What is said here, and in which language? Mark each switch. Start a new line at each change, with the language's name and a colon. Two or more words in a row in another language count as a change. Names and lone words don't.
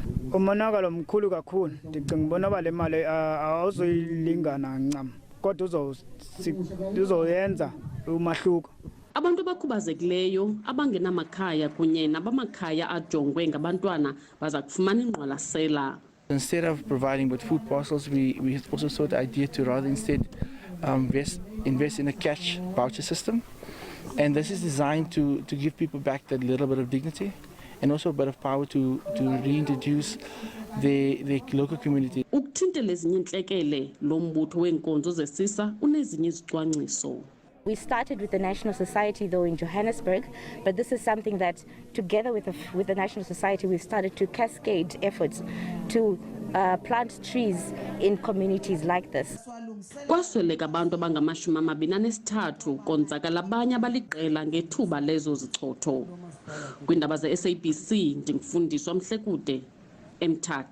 Xhosa: Umonakalo mkhulu kakhulu. Ndicinga ubona uba le mali awuzoyilingana ncam kodwa uzoyenza umahluko. Abantu abakhubazekileyo abangenamakhaya kunye nabamakhaya ajongwe ngabantwana baza kufumana ingqwalasela.
English: Instead of providing with food parcels, we also sought the idea to rather instead invest in a cash voucher system. And this is designed to give people back that little bit of dignity and also a bit of power to reintroduce the local community.
Xhosa: Ukuthintela ezinye intlekele, lo mbutho weenkonzo zesisa unezinye izicwangciso.
English: We started with the National Society, though, in Johannesburg, but this is something that, together with the National Society, we've started to cascade efforts to plant trees in communities like this.
Xhosa: Kwasweleka abantu abangama-23 konzakala abanye abaliqela ngethuba lezo zichotho. Kwiindaba ze-SABC ndingufundiswa Mhlekude eMathole.